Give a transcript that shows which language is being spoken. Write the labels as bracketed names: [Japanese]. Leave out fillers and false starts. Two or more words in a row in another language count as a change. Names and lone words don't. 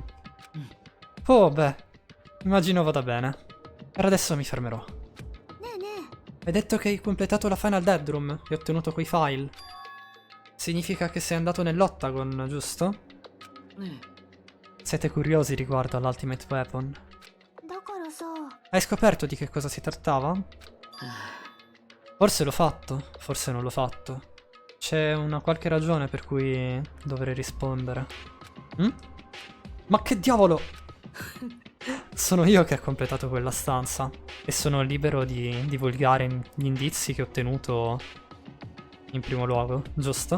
[Italian] Oh, beh, immagino vada bene. Per adesso mi fermerò. [Japanese] ねえね [Italian] Hai detto che hai completato la Final Dead Room e ottenuto quei file. Significa che sei andato nell'Octagon, giusto? [Japanese] ね [Italian] Siete curiosi riguardo all'Ultimate Weapon? [Japanese] えだからさ [Italian] Hai scoperto di che cosa si trattava? Forse l'ho fatto, forse non l'ho fatto. C'è una qualche ragione per cui dovrei rispondere. Ma che diavolo! Sono io che ho completato quella stanza e sono libero di divulgare gli indizi che ho ottenuto in primo luogo, giusto?